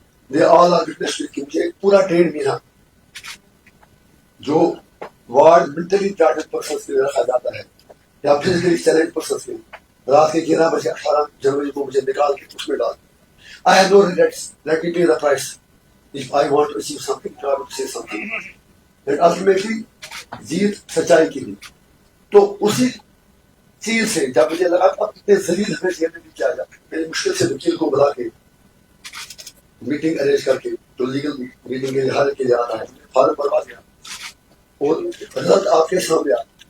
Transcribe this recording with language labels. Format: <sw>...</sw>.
<en>they all are witness</en> <ur>کہ مجھے ایک پورا 1.5 مہینہ جو وارڈ مینٹلی ٹارگیٹ پرسنس کے لیے رکھا جاتا ہے یا فزیکلی چیلنج پرسنس کے لیے, رات کے 11 بجے 18 جنوری کو مجھے نکال کے اس میں ڈال.</ur> <en>I have no regrets. Let me pay the price. If I want to achieve something, I will say something. And ultimately,</en> <ur>جیت سچائی کی. تو اسی چیز سے جب مجھے لگا اب اتنے ذلیل ہمیں جیل میں بھی کیا جاتا ہے, میں نے مشکل سے وکیل کو بلا کے میٹنگ ارینج کر کے جو لیگل میٹنگ کے حل کے لیے آتا ہے فارم بھروا دیا اور رزلٹ آپ کے سامنے آ.</ur>